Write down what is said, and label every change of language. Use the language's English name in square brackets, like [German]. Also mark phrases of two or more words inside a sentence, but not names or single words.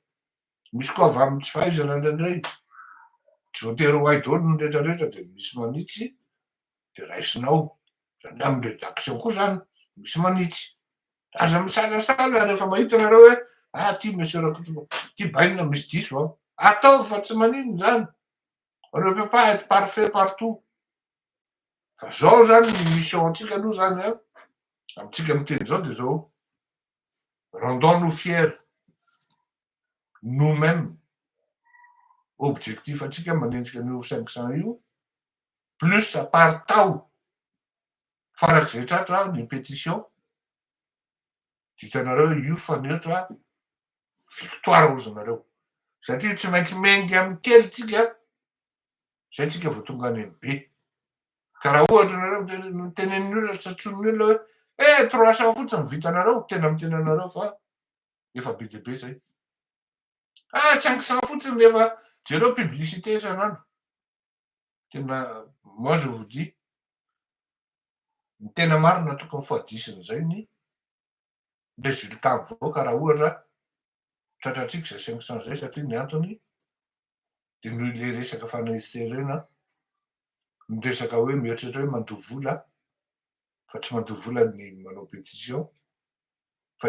[Malagasy] Misy koa avy amin'ny tsy fahaizana indraindray, tsy voatery ho hay daholo ny rehetrarehetra de misy manitsy de raisinao. Zany amin'ny rédaction koa zany misy manitsy. Aza misalasala rehefa mahita anareo hoe ty monsieur rakoto ty bainina misy diso atao fa tsy maninona zany. [French] On ne peut pas être parfait partout. [Malagasy] Zao zany ny mission antsika aloha zany a amintsika miteny zao de zao [French] rendons-nous fiers nous-mêmes. [Malagasy] Objectif atsika manenjika an'io 500 io plus à part tao farak'izay tratra ny pétition ditanareo io fanehitra victoire ozy nareo satria tsy maintsy mengy amin'ny kely tsika zay tsika vao tonga any amin'ny be ka raha ohatra nareo mitenen'ny olona tsatson'ny olona hoe 300 fotsiny vitanareo tena miteny anareo fa efa be dia be zay 500 fotsiny efa jereo publicité isan'andro tena [French] moi je vous dis [Malagasy] ny tena marina tokony foadisin'izay ny résultat mivoaka raha ohatra tratratsika zay 500 zay satria ny antony de noho ile resaka fanahiterena ny resaka hoe mieritreritra hoe mandoha vola fa tsy mandoha vola ny manao pétition fa